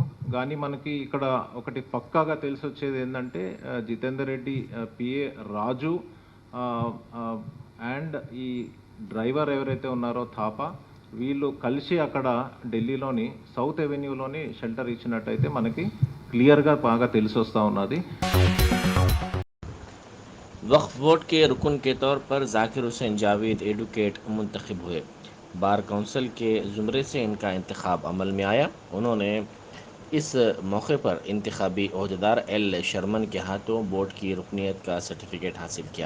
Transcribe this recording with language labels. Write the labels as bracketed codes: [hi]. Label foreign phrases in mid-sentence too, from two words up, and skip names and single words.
[te] కానీ మనకి ఇక్కడ ఒకటి పక్కాగా తెలిసి వచ్చేది ఏంటంటే జితేందర్ రెడ్డి పిఏ రాజు అండ్ ఈ డ్రైవర్ ఎవరైతే ఉన్నారో థాపా వీళ్ళు కలిసి అక్కడ ఢిల్లీలోని సౌత్ ఎవెన్యూలోని షెల్టర్ ఇచ్చినట్టయితే మనకి క్లియర్గా బాగా తెలిసి వస్తూ ఉన్నది. [ur] وقف بورڈ کے رکن کے طور پر ذاکر حسین جاوید ایڈوکیٹ منتخب ہوئے۔ بار کونسل کے زمرے سے ان کا انتخاب عمل میں آیا۔ انہوں نے اس موقع پر انتخابی عہدیدار ایل شرمن کے ہاتھوں بورڈ کی رکنیت کا سرٹیفکیٹ حاصل کیا۔